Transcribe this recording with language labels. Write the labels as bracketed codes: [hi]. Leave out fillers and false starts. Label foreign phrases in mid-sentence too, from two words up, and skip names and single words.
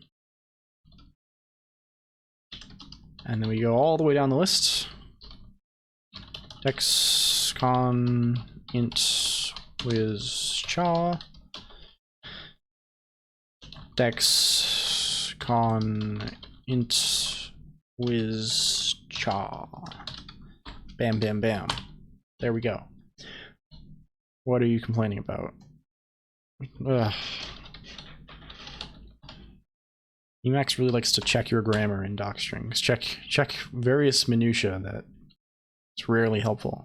[en] And then we go all the way down the list. Dex con int wiz cha. Dex con int wiz cha. Bam, bam, bam. There we go. What are you complaining about? Ugh. Emacs really likes to check your grammar in docstrings. Check various minutia that it's rarely helpful.